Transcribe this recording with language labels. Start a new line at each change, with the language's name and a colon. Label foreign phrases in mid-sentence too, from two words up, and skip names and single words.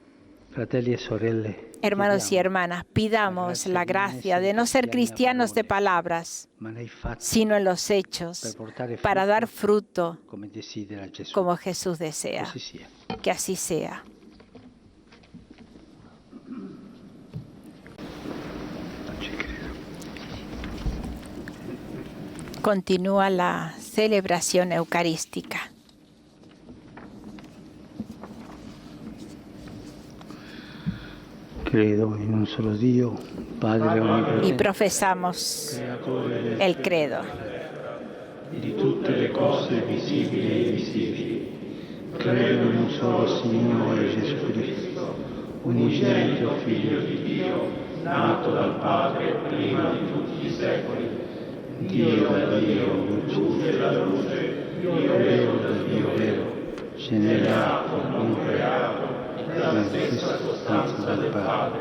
Spanish: Hermanos y hermanas, pidamos la gracia de no ser cristianos de palabras, sino en los hechos, para dar fruto como Jesús desea. Que así sea. Continúa la celebración eucarística.
Italian: Credo in un solo Dio, Padre onnipotente,
Spanish: Y profesamos el credo.
Italian: di tutte le cose visibili e invisibili. Credo in un solo Signore Gesù Cristo, unigenito Figlio di Dio, nato dal Padre prima di tutti i secoli, Dio da Dio, luce da luce, Dio vero da Dio vero, generato, non creato, dalla stessa sostanza del Padre.